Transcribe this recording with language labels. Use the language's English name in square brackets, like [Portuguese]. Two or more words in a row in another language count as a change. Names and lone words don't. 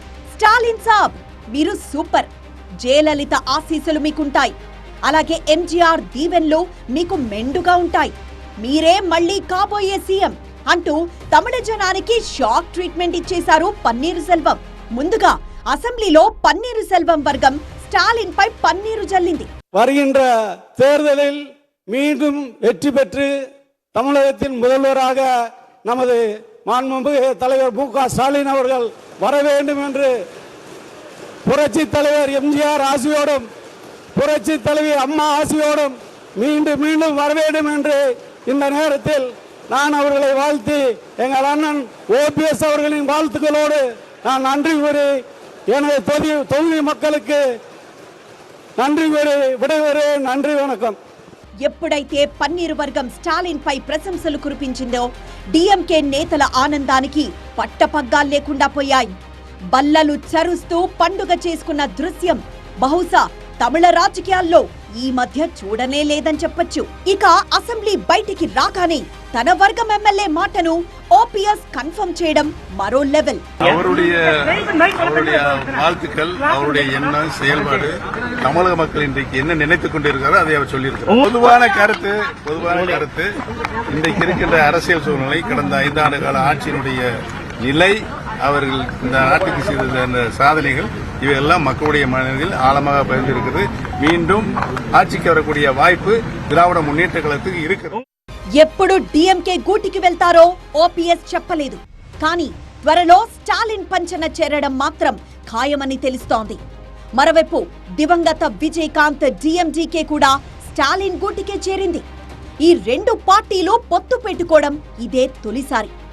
[Telugu] స్టాలిన్ సాబ్, మీరు సూపర్, జయలలిత ఆశీస్సులు మీకుంటాయి, అలాగే ఎంజీఆర్ దీవెన్లు మీకు మెండుగా ఉంటాయి, మీరే మళ్లీ కాబోయే సీఎం అంటూ తమిళ జనానికి [English] shock treatment [Telugu] ఇచ్చేశారు పన్నీరు సెల్వం. ముందుగా అసెంబ్లీలో పన్నీరు సెల్వం వర్గం స్టాలిన్ పై పన్నీరు జల్లింది. [Tamil] வருகின்ற தேர்தலில் மீண்டும் வெற்றி பெற்று தமிழகத்தின் முதல்வராக நமது மாண்புமிகு தலைவர் மு.க. ஸ்டாலின் அவர்கள் வர வேண்டும் என்று புரட்சி தலைவர் எம்ஜிஆர் ஆசியோடும் புரட்சி தலைவி அம்மா ஆசியோடும் மீண்டும் மீண்டும் வர வேண்டும் என்று இந்த நேரத்தில் நான் அவர்களை வாழ்த்தி எங்கள் அண்ணன் ஓபிஎஸ் அவர்களின் வாழ்த்துக்களோடு நான் நன்றி கூறி எனது தொகுதி மக்களுக்கு நன்றி கூறி விடைபெறுகிறேன். நன்றி, வணக்கம். [Telugu] ఎప్పుడైతే పన్నీరు వర్గం స్టాలిన్ పై ప్రశంసలు కురిపించిందో డిఎంకే నేతల ఆనందానికి పట్టపగ్గాలు లేకుండా పోయాయి. బల్లలు చరుస్తూ పండుగ చేసుకున్న దృశ్యం బహుశా తమిళ రాజకీయాల్లో ఈ మధ్య చూడనే లేదని చెప్పొచ్చు. ఇక అసెంబ్లీ బయటికి రాగానే తన వర్గం ఎమ్మెల్యే మాటను ఓపీఎస్ కన్ఫర్మ్ చేయడం మరో లెవెల్. [Tamil] அவருடைய வாழ்த்துக்கள், அவருடைய எண்ணம், செயல்பாடு தமிழக மக்கள் இன்றைக்கு என்ன நினைத்துக் கொண்டிருக்காரோ அதை அவர் சொல்லியிருக்கிறார். பொதுவான கருத்து இன்றைக்கு இருக்கின்ற அரசியல் சூழ்நிலை, கடந்த 5 ஆண்டு கால ஆட்சியினுடைய நிலை, அவர்கள் இந்த நாட்டுக்கு செய்த சாதனைகள் இவையெல்லாம் மக்களுடைய மனதில் ஆழமாக பதிந்திருக்கிறது. மீண்டும் ஆட்சிக்கு வரக்கூடிய வாய்ப்பு திராவிட முன்னேற்ற கழகத்துக்கு இருக்கிறது. [Telugu] ఎప్పుడు డిఎంకే గూటికి వెళ్తారో ఓపీఎస్ చెప్పలేదు. కానీ త్వరలో స్టాలిన్ పంచన చేరడం మాత్రం ఖాయమని తెలుస్తోంది. మరోవైపు దివంగత విజయకాంత్ డిఎండికే కూడా స్టాలిన్ గూటికే చేరింది. ఈ రెండు పార్టీలు పొత్తు పెట్టుకోవడం ఇదే తొలిసారి.